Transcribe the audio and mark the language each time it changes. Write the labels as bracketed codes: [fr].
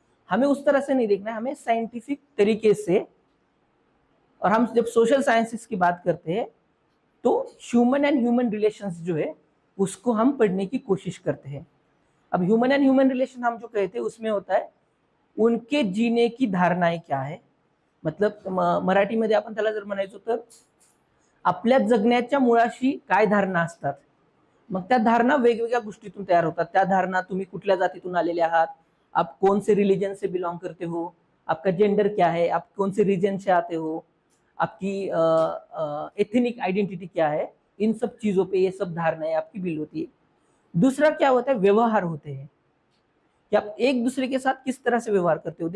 [hi] हमें उस तरह से नहीं देखना है, हमें साइंटिफिक तरीके से। और हम जब सोशल साइंसेस की बात करते हैं तो ह्यूमन एंड ह्यूमन रिलेशंस जो है उसको हम पढ़ने की कोशिश करते हैं। अब ह्यूमन एंड ह्यूमन रिलेशन हम जो कहते हैं उसमें होता है उनके जीने की धारणाएं क्या है, [mr] मतलब मराठीमध्ये आपण त्याला जर म्हणायचो तर आपल्या जगण्याच्या मुळाशी काय धारणा असतात, मग त्या धारणा वेगवेगळ्या गोष्टीतून तयार होतात. त्या धारणा तुम्ही कुठल्या जातीतून आलेले आहात, [hi] आप कौन से रिलीजन से बिलोंग करते हो, आपका जेंडर क्या है, आप कौन से रीजन से आते हो, आपकी एथनिक आइडेंटिटी क्या है, इन सब चीजों पे ये सब धारणाएं आपकी बिल्ड होती है. दूसरा क्या होता है, व्यवहार होते हैं कि आप एक दूसरे के साथ किस तरह से व्यवहार करते हो.